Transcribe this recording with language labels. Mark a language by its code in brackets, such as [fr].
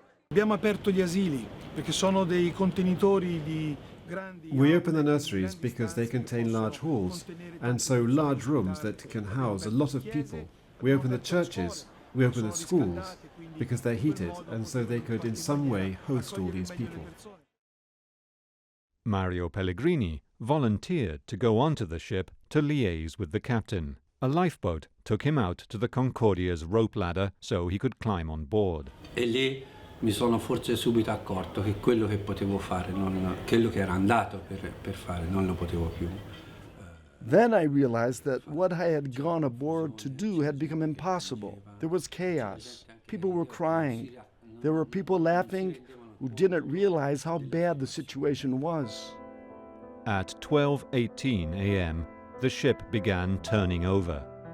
[it] Abbiamo aperto gli asili perché sono dei contenitori di grandi. [en] We open the nurseries because they contain large halls, and so large rooms that can house a lot of people. We open the churches, we open the schools, because they're heated, and so they could in some way host all these people. Mario Pellegrini volunteered to go onto the ship to liaise with the captain. A lifeboat took him out to the Concordia's rope ladder so he could climb on board. [it] E lì mi sono forse subito accorto che quello che potevo fare, quello che era andato per fare, non lo potevo più. [en] Then I realized that what I had gone aboard to do had become impossible. There was chaos. People were crying. There were people laughing who didn't realize how bad the situation was. At 12:18 a.m., the ship began turning over.